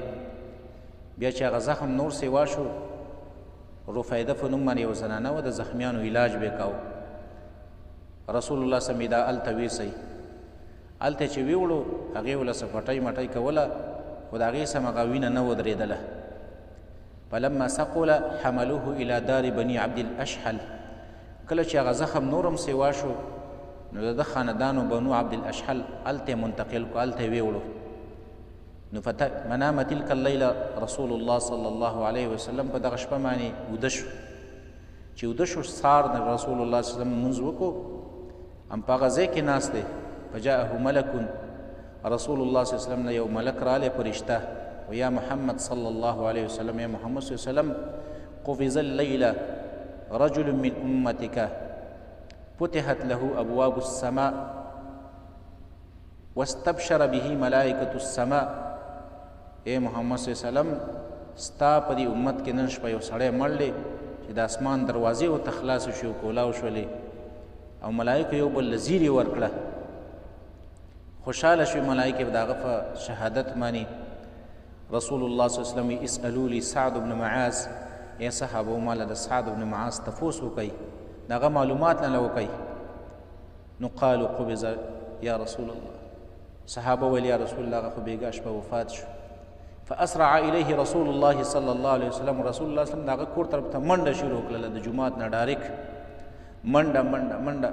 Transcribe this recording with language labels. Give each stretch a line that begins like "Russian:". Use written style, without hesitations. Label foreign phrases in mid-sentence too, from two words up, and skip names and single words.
Pashto: بیا چې هغه زخم نور سیوا شو، رفیده په نوم باندې یوه زنانه وه، د زخمیانو علاج به یې کاوه.
Arabic: رسول الله صلی الله علیه وسلم
Pashto: دا هلته ویسئ. هلته چې ویوړو هغې ورله څه پټۍ مټۍ کوله، خو د هغې سم هغه وینه نه ودرېدله.
Arabic: فلما ثقل حملوه الى دار بني عبد الاشحل،
Pashto: کله چې هغه زخم نورم سیوا شو نو د ده خاندانو بنو عبد الاشحل هلته یې منتقل کړو، هلته یې ویوړو. نو
Arabic: منام تلک اللیله رسول الله صلی الله علیه وسلم
Pashto: په دغه شپه باندې وده شو. چې وده شو سهار د
Arabic: رسول الله صلی الله علیه وسلم
Pashto: لمونځ وکړو، هم په هغه ځای کې ناست دی.
Arabic: فجاءه ملک، رسول الله صلی الله علیه وسلم
Pashto: نه یو ملک رالی فرشته،
Arabic: و یا محمد صلی الله علیه وسلم، یا محمد صلی الله علیه وسلم قفز اللیله رجل من امتک فتحت له ابواب السماء واستبشر به ملائکة السماء.
Pashto: اے محمد
Arabic: صلی الله علیه وسلم
Pashto: ستا په دې امت کې نن شپه یو سړی مړ دی چې د اسمان دروازې ورته خلاصې شوې او کولاو شولې او ملایکو یو بل له زیرې ورکړه. خوشحاله شوې ملایکې د هغه په شهادت باندې.
Arabic: رسول الله صلی الله علیه وسلم اسألوا لي سعد بن معاذ،
Pashto: ای صحابو ماله د سعد بن معاذ تپوس وکئ، د هغه معلومات نه وکئ. نو
Arabic: قالوا قبض یا رسول الله،
Pashto: صحابه ویل
Arabic: یا رسول الله
Pashto: هغه خو بېګا شپه وفات شو.
Arabic: فاسرع الیه رسول الله صلی الله علیه وسلم، رسول الله صلی الله علیه وسلم
Pashto: د هغه کور طرف ته منډه شروع کړله، د جومات نه ډایرک منډه منډه منډه.